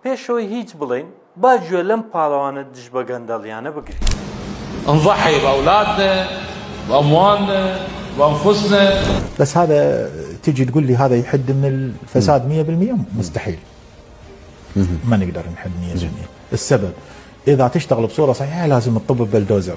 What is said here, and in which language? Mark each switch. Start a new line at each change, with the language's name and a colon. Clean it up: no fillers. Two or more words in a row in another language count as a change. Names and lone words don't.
Central Kurdish: پێشەوەی هیچ بڵین با گوێ لەم پاڵەوانە دژ بە گەندەڵیانە بگرین.
Arabic: نضحي بأولادنا بأموالنا بأنفسنا. بس هذا تيجي تقول لي هذا يحد من الفساد 100%؟ مستحيل. ما نقدر نحد 100%. السبب إذا تشتغل بصورة صحيحة لازم تطب ببلدوزر.